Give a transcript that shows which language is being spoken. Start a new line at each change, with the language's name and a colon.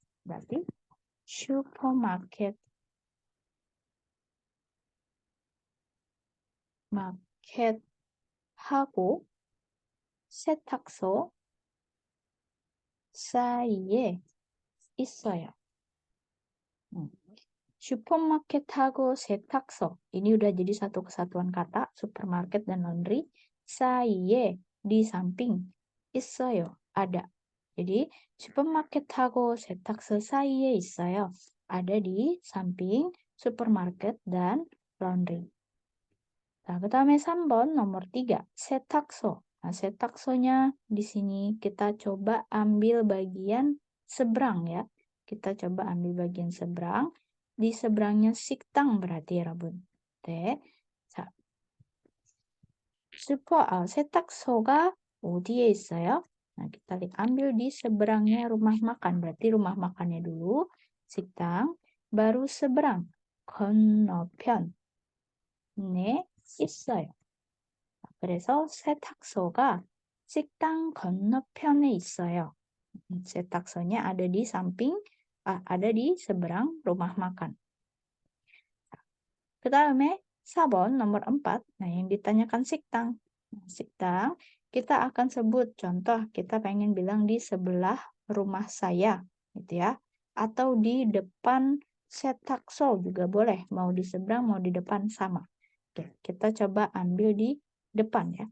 Indonesian: Berarti
Korean: supermarket, 마켓하고 세탁소 사이에 있어요. Supermarket하고 세탁소.
Indonesian: Ini udah jadi satu kesatuan kata, supermarket dan laundry.
Korean: 사이에,
Indonesian: di samping.
Korean: 있어요,
Indonesian: ada. Jadi,
Korean: supermarket하고 세탁소 사이에 있어요.
Indonesian: Ada di samping supermarket dan laundry.
Korean: Nah, 그 다음에 3번
Indonesian: nomor 3,
Korean: 세탁소.
Indonesian: Nah, setaksonya di sini kita coba ambil bagian seberang ya. Kita coba ambil bagian seberang. Di seberangnya 식당 berarti ya, Rabun. 네.
Korean: 자, 세탁소가 어디에 있어요?
Indonesian: Nah, kita ambil di seberangnya rumah makan. Berarti rumah makannya dulu, 식당, baru seberang, 건너편.
Korean: 네, 있어요. 그래서 세탁소가 식당 건너편에 있어요.
Indonesian: 세탁소nya ada di samping, ada di seberang rumah makan.
Korean: 그 다음에 4번
Indonesian: nomor 4. Nah, yang ditanyakan 식당. Nah, 식당, kita akan sebut contoh, kita pengen bilang di sebelah rumah saya, gitu ya. Atau di depan setakso juga boleh, mau di seberang, mau di depan sama. Oke, kita coba ambil di depan ya.